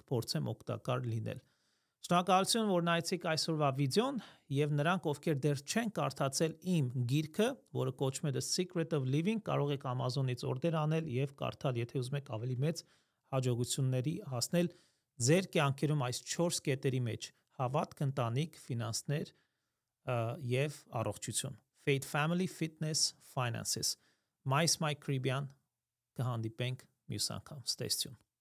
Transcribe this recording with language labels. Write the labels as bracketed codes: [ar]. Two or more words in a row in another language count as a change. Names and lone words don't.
[hy] կփորձեմ օգտակար լինել։ Շնորհակալություն, որ նայեցիք այսօրվա վիդեոն եւ նրանք, ովքեր դեռ չեն կարդացել իմ գիրքը, որը կոչվում է The Secret of Living, կարող եք Amazon-ից օրդեր անել եւ կարդալ, եթե ուզում եք ավելի մեծ հաջողությունների հասնել ձեր կյանքերում այս 4 կետերի մեջ՝ հավատք, ընտանիք, ֆինանսներ եւ առողջություն։ [en] Faith, family, fitness, finances. [hy] My Caribbean կհանդիպենք մյուս անգամ։ [en] Stay tuned.